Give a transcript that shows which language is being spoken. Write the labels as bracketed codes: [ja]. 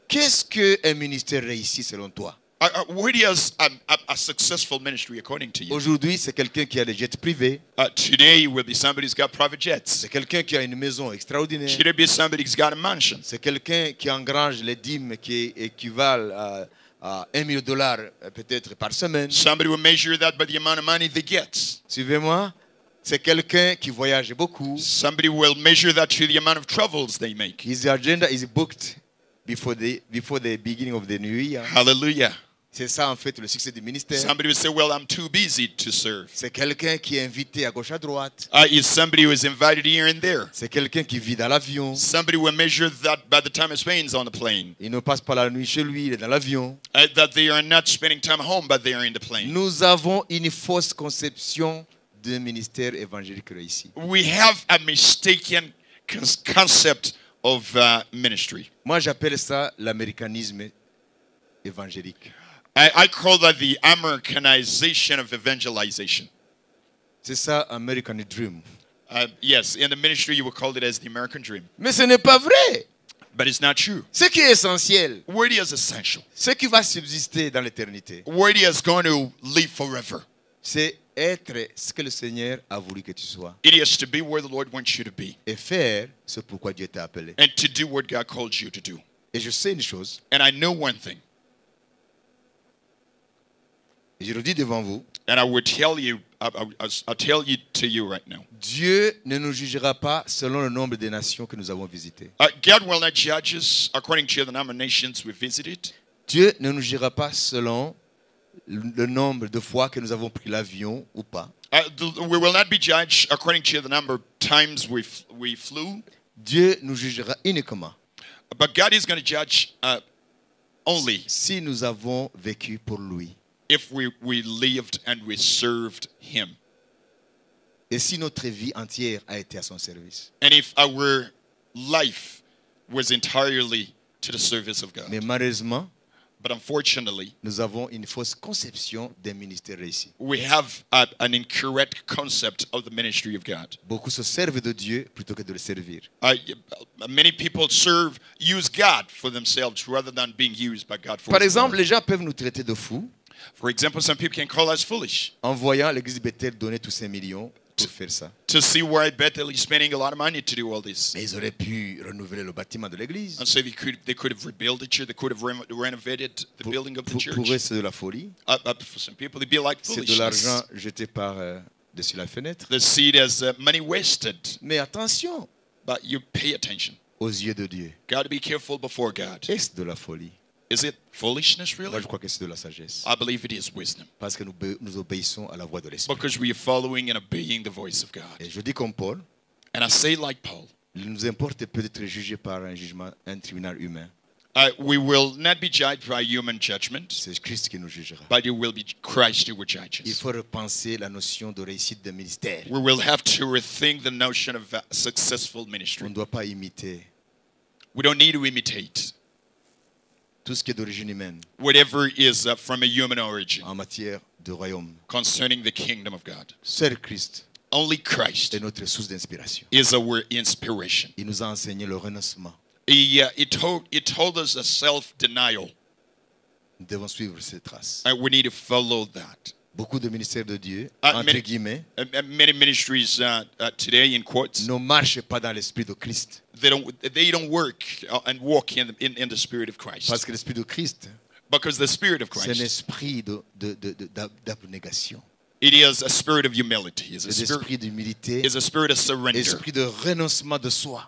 [fr] Qu'est-ce qu'un ministère réussi selon toi? [en] What is a successful ministry according to you? [fr] Aujourd'hui, c'est quelqu'un qui a des jets privés. [en] Today it will be somebody who's got private jets. [fr] C'est quelqu'un qui a une maison extraordinaire. [en] Should it be somebody who's got a mansion? [fr] C'est quelqu'un qui engrange les dîmes qui équivalent à $1 million peut-être par semaine. [en] Somebody will measure that by the amount of money they get. [fr] Suivez-moi. C'est quelqu'un qui voyage beaucoup. [en] Somebody will measure that to the amount of travels they make. His agenda is booked before the beginning of the new year. Hallelujah. [fr] C'est ça en fait le succès du ministère. [en] Somebody will say, well, I'm too busy to serve. [fr] C'est quelqu'un qui est invité à gauche à droite. [en] Is somebody who is invited here and there. [fr] C'est quelqu'un qui vit dans l'avion. [en] Somebody will measure that by the time he spends on the plane. [fr] Il ne passe pas la nuit chez lui, il est dans l'avion. [en] That they are not spending time home, but they are in the plane. [fr] Nous avons une fausse conception d'un ministère évangélique réussi. [en] We have a mistaken concept of ministry. [fr] Moi, j'appelle ça l'américanisme évangélique. [en] I call that the Americanization of evangelization. [fr] C'est ça, [en] American Dream. Yes, in the ministry you would call it as the American dream. [fr] Mais ce n'est pas vrai. [en] But it's not true. [fr] Ce qui est essentiel, [en] What is essential, [fr] ce qui va subsister dans l'éternité, [en] what is going to live forever, [fr] c'est être ce que le Seigneur a voulu que tu sois. [en] it is to be where the Lord wants you to be [fr] Et faire ce pourquoi Dieu t'a appelé. [en] and to do what God called you to do. [fr] Et je sais une chose, [en] And I know one thing, [fr] et je le dis devant vous, [en] and I will tell you, I'll tell you to you right now. [fr] Dieu ne nous jugera pas selon le nombre de nations que nous avons visitées. [en] God will not judge us according to the number of nations we visited. [fr] Dieu ne nous jugera pas selon le nombre de fois que nous avons pris l'avion ou pas. [en] We will not be judged according to the number of times we flew. [fr] Dieu nous jugera uniquement [en] But God is going to judge only [fr] si nous avons vécu pour lui. [en] if we lived and we served Him. [fr] Et si notre vie entière a été à son service. [en] And if our life was entirely to the service of God. [fr] Mais malheureusement, [en] But unfortunately, [fr] nous avons une fausse conception d'un ministère réussi. [en] we have an incorrect concept of the ministry of God. [fr] Beaucoup se servent de Dieu plutôt que de le servir. [en] Many people use God for themselves rather than being used by God for [fr] Par [en] His [fr] exemple, [en] glory. [fr] les gens peuvent nous traiter de fous [en] For example, some people can call us foolish [fr] en voyant l'église Bethel donner tous ces millions pour faire ça. [en] to see why Bethel is spending a lot of money to do all this. [fr] Mais ils auraient pu renouveler le bâtiment de l'église. [en] And so they could have rebuilt the church, they could have renovated the building of the church. [fr] Pour eux, c'est de la folie. [en] For some people, it'd be like [fr] C'est de [en] foolishness. [fr] l'argent jeté par dessus la fenêtre. [en] The seed as money wasted. [fr] Mais attention [en] But you pay attention. [fr] aux yeux de Dieu. [en] Got to be careful before God. [fr] Est-ce de la folie? [en] Is it foolishness, [fr] Moi, [en] really? [fr] je crois que c'est de la sagesse. [en] I believe it is wisdom. [fr] Parce que nous obéissons à la voix de l'Esprit. [en] Because we are following and obeying the voice of God. [fr] Et je dis comme Paul, [en] And I say like Paul, [fr] il nous importe peu d'être jugé par un tribunal humain. [en] we will not be judged by human judgment, [fr] C'est Christ qui nous jugera. [en] but it will be Christ who will judge [fr] Il [en] us. [fr] faut repenser la notion de réussite de ministère. [en] We will have to rethink the notion of successful [fr] On [en] ministry. [fr] ne doit pas imiter [en] We don't need to imitate [fr] tout ce qui est d'origine humaine [en] whatever is from a human origin [fr] en matière de royaume. [en] concerning the kingdom of God. [fr] Seul Christ [en] Only Christ [fr] est notre source d'inspiration. [en] is our inspiration. [fr] Il nous a enseigné le renoncement. [en] He told us a self-denial, [fr] Nous devons suivre ses traces. [en] and we need to follow that. [fr] Beaucoup de ministères de Dieu, Ah, entre mais- guillemets, [en] Many ministries today, in quotes, [fr] ne marchent pas dans l'esprit de Christ. [en] they don't work and walk in the spirit of Christ, [fr] Parce que l'esprit de Christ, [en] because the spirit of [fr] c'est un [en] Christ, [fr] esprit d'abnégation. [en] it is a spirit of humility. It's [fr] C'est l'esprit d'humilité, [en] a spirit of surrender. [fr] l'esprit de renoncement de soi